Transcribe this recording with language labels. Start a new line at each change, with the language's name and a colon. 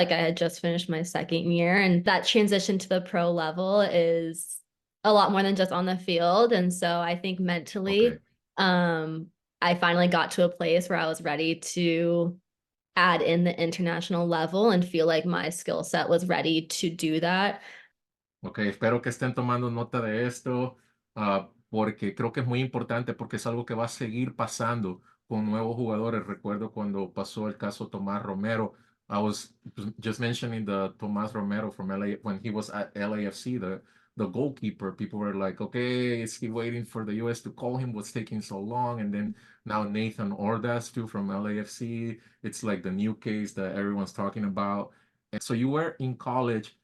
English: Like I had just finished my second year, and that transition to the pro level is a lot more than just on the field. And so I think Okay. mentally, um, I finally got to a place where I was ready to add in the international level and feel like my skill set was ready to do that.
Spanish: Ok, espero que estén tomando nota de esto, porque creo que es muy importante, porque es algo que va a seguir pasando con nuevos jugadores. Recuerdo cuando pasó el caso Tomás Romero.
English: I was just mentioning the Tomás Romero from LA when he was at LAFC, the goalkeeper. People were like, okay, is he waiting for the US to call him? What's taking so long? And then now Nathan Ordaz too from LAFC. It's like the new case that everyone's talking about. And so you were in college.